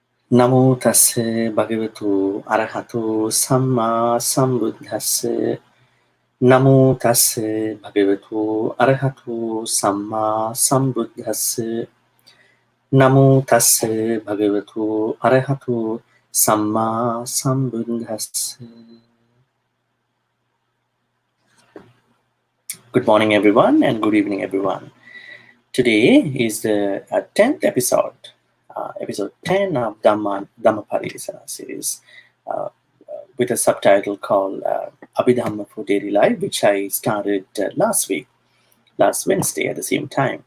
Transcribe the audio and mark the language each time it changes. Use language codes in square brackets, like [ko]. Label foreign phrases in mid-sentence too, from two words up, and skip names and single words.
[pi] Namo tassa bhagavatu arahato samma sambuddhassa. Namo tassa bhagavatu arahato samma sambuddhassa. Namo tassa bhagavatu arahato samma sambuddhassa. [en] Good morning, everyone, and good evening, everyone. Today is the 10th episode, episode 10 of Dhammapariyesanā Series, with a subtitle called Abhidhamma for Daily Life, which I started last Wednesday at the same time.